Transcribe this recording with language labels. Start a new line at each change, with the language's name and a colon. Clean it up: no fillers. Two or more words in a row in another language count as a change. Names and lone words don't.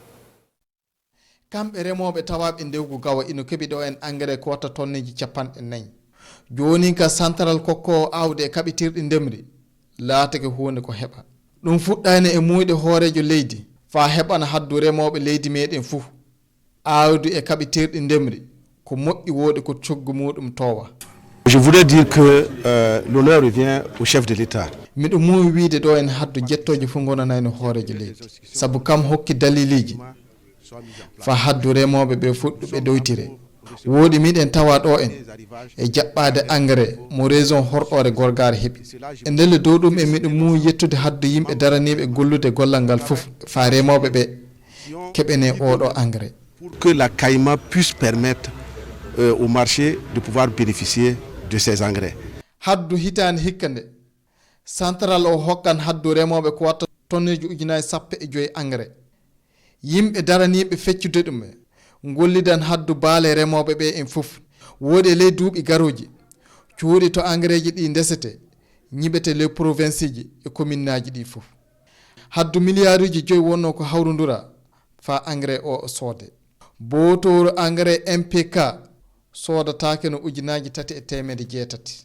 Fula: kamɓe remoɓe tawaɓe ndewgu Gawa ino keeɓi ɗo en engrais ko watta tonneji 4 joni ka central kokko awde e kaɓitirɗi ndemri laatake hunde ko heɓa ɗum fuɗɗani e muyɗe hoorejo leydi fa heɓana haddu remoɓe leydi meɗen fuu awdu e kaɓitirɗi ndemri ko moƴƴi woodi ko coggu muɗum towa.
French: Je voudrais dire que l'honneur revient au chef de l'État.
Fula: miɗo muuwi wiide ɗo en haddu jettoje fof gonanayno hoorejo leydi sabu kam hokki daliliji fa haddu remoɓe ɓe fuɗɗuɓe doytire woodi miɗen tawa ɗo en e jaɓɓade engrais mo région horɗore gorgare heeɓi e ndelle dow ɗum e miɗo muuwi yettude haddu yimɓe daraniɓe gollude gollal ngal fof fa remoɓe ɓe keɓene oɗo engrais
French: pour que la CAIMA puisse permettre au marché de pouvoir bénéficier de ces engrais.
Fula: haddu hitande hikka nde central o hokkan haddu remoɓe ko watta tonneji 15 engrais yimɓe daraniɓe feccude ɗum gollidan haddu baale remoɓe ɓe en fof woodi e ley duuɓi garoji cuuɗi to engrais ji ɗi ndesete ñiɓete les province ji e commune naji ɗi fof haddu milliard uji 5 wonno ko hawrudura fa engrais o soode botoru engrais MPK sodatake no 3,600